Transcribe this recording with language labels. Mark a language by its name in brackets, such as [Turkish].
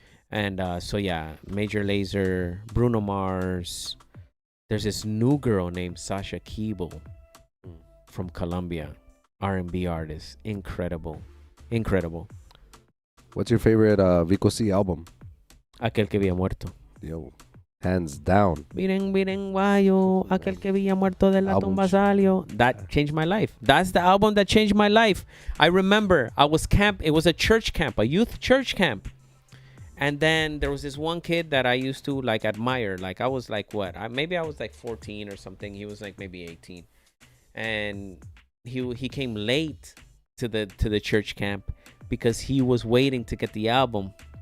[English] And so yeah, Major Lazer, Bruno Mars. There's this new girl named Sasha Keeble from Colombia, R&B artist. Incredible. What's your favorite Vico C album? [Spanish] Aquel que había muerto. [English] Yo, hands down. [Spanish] Miren, guayo, aquel que había muerto de la tumba salió. [English] That changed my life. That's the album that changed my life. I remember I was it was a church camp, a youth church camp. And then there was this one kid that I used to like admire. Like I was like, what? Maybe I was like 14 or something. He was like maybe 18. And he came late to the church camp because he was waiting to get the album.